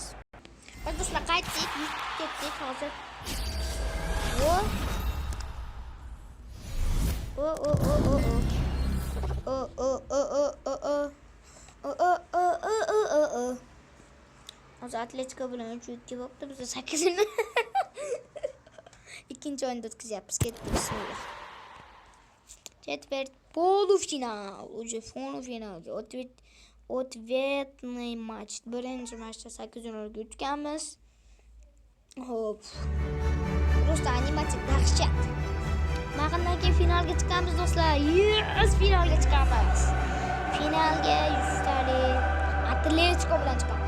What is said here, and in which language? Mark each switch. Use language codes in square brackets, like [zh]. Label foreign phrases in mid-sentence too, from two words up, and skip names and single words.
[uz] Hoş dostlar qaytdik, ketdik hozir. Hozir Atletico bilan 3-2 bo'ldi. Biz 8-ni ikkinchi o'yinda o'tkazyapmiz. Ketdik, bismillah. [ru] Четверть полуфинал. Уже полуфинal. Ответный матч. [uz] Birinchi matchda 8-0 o'tganmiz. Hop. Просто animatsiya dahshat. Maqindan keyin finalga chiqamiz do'stlar. Yes, finalga chiqamiz. Finalga 100 tali Atletico bilan chiqamiz.